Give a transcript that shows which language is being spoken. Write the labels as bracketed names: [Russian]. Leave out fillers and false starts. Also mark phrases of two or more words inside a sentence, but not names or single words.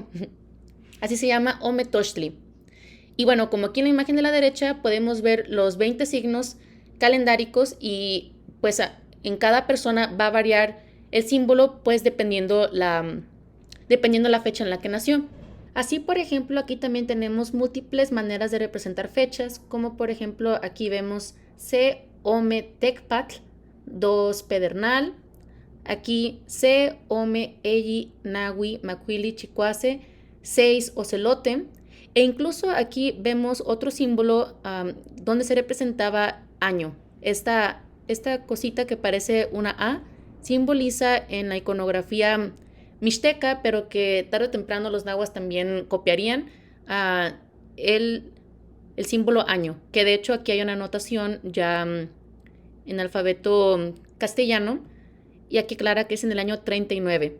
[Spanish] Así se llama Ometochtli. Y bueno, como aquí en la imagen de la derecha podemos ver los 20 signos calendáricos y pues en cada persona va a variar el símbolo pues dependiendo la fecha en la que nació. Así, por ejemplo, aquí también tenemos múltiples maneras de representar fechas, como por ejemplo aquí vemos [Nahuatl languages] C, Ome, Tecpatl, [Spanish] 2 Pedernal, aquí [Nahuatl languages] C, Ome, Eyi, Nagui, Macuili, Chicuase, [Spanish] 6 Ocelote, e incluso aquí vemos otro símbolo donde se representaba año. Esta cosita que parece una A simboliza en la iconografía mixteca, pero que tarde o temprano los nahuas también copiarían. el símbolo año, que de hecho aquí hay una anotación ya en alfabeto castellano, y aquí aclara que es en el año 39.